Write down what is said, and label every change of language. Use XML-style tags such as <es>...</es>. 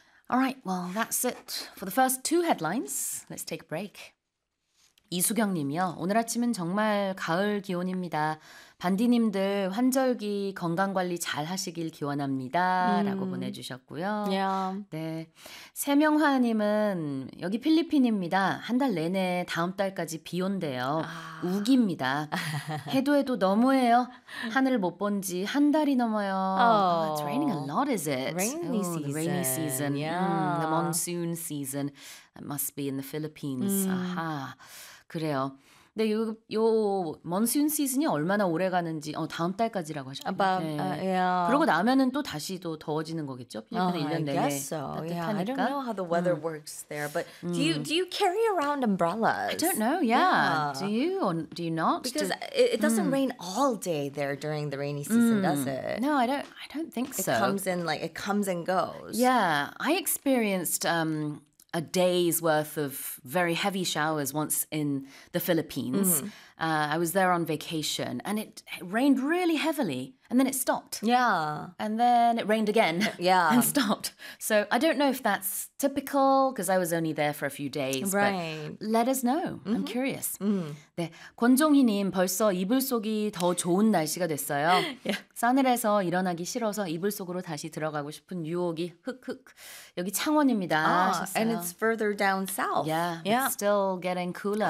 <en>All right, well, that's it for the first two headlines. Let's take a break.</en> <ko>이수경님이요. 오늘 아침은 정말 가을 기온입니다. 반디님들 환절기 건강관리 잘 하시길 기원합니다. 라고 보내주셨고요.</ko> <en>Yeah.</en> <ko>네, 세명화님은 여기 필리핀입니다. 한 달 내내 다음 달까지 비 온대요. 우기입니다. 해도 해도 너무해요. 하늘 못 본 지 한 달이 넘어요. Oh.</ko> <en>It's raining a lot, is it? Rainy season. The rainy season. Yeah. The monsoon season. It must be in the Philippines.</en> <ko>아하. 그래요. 근데 요 monsoon season이 얼마나 오래 가는지 다음 달까지라고 하셨죠. 네.</ko> <en>Yeah.</en> <ko>그러고 나면은 또 다시 또 더워지는 거겠죠? 필리핀은 1년 내내 따뜻하니까.</ko> <en>Yeah, I don't know how the weather works there, but do you carry around umbrellas? I don't know. Yeah. yeah. Do you or do you not? Because it doesn't rain all day there during the rainy season, does it? No, I don't think so. It comes and goes. Yeah, I experienced a day's worth of very heavy showers once in the Philippines. Mm-hmm. I was there on vacation and it rained really heavily and then it stopped. Yeah. And then it rained again. Yeah. And stopped. So I don't know if that's typical because I was only there for a few days. Right. But let us know. Mm-hmm. I'm curious. Mm-hmm.</en> <ko>네, 권종희님 벌써 이불 속이 더 좋은 날씨가 됐어요.</ko> <en>yeah.</en> <ko>싸늘해서 일어나기 싫어서 이불 속으로 다시 들어가고 싶은 유혹이 흑흑. 여기 창원입니다.</ko> <en>And it's further down south. Yeah, yeah. It's still getting cooler.</en>